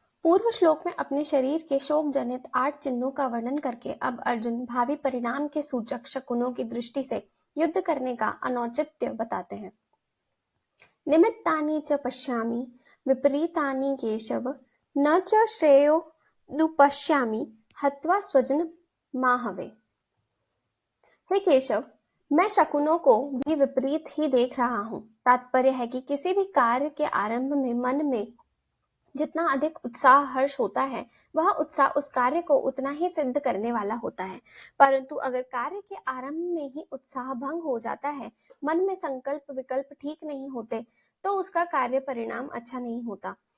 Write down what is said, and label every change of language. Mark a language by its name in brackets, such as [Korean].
[Hindi] पूर्व श्लोक में अपने शरीर के शोक जनित 8 चिन्हों का वर्णन करके अब अर्जुन भावी परिणाम के सूचक शकुनों की दृष्टि से युद्ध करने का अनौचित्य बताते हैं। [Sanskrit] निमित्तानि च पश्यामि विपरीतानि केशव, न च श्रेयो नुपश्यामि हत्वा स्वजन माहवे। [Hindi] हे केशव, मैं शकुनों को भी विपरीत ही देख रहा हूँ। तात्पर्य है कि किसी भी कार्य के आरंभ में मन में जितना अधिक उत्साह हर्ष होता है, वह उत्साह उस कार्य को उतना ही सिद्ध करने वाला होता है। परंतु अगर कार्य के आरंभ में ही उत्साह भंग हो जाता है, मन में संकल्प विकल्प ठीक नहीं होते, तो उसका कार्य परिणाम अच्छा नहीं होता।